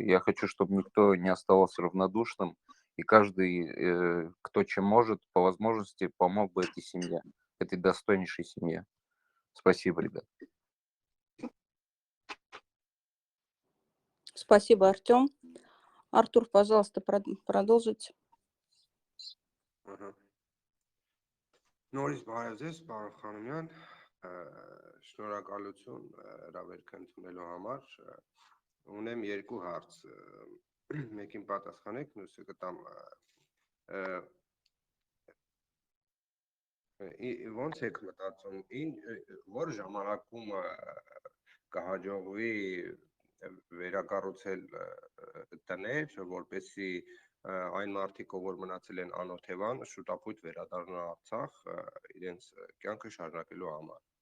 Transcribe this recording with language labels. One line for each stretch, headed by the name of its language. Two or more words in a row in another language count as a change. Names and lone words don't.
Russian: Я хочу, чтобы никто не оставался равнодушным, и каждый, кто чем может, по возможности помог бы этой семье, этой достойнейшей семье. Спасибо, ребят. Спасибо, Артем. Артур, пожалуйста, продолжите.
Armenian: Ահա։ Նորից բարև ձեզ, պարոն Խանոմյան, շնորհակալություն հրավերքը ընդունելու համար։ Ունեմ երկու հարց, մեկին պատասխանեք, մյուսը կտամ ոնց եք մտածում, որ ժամանակում կհաջողվի վերակառուցել տներ, որպեսզի այն մարդիկ, որ մնացել են անօթևան, շուտապույտ վերադառնան Արցախ իրենց կյանքը շարունակելու համար։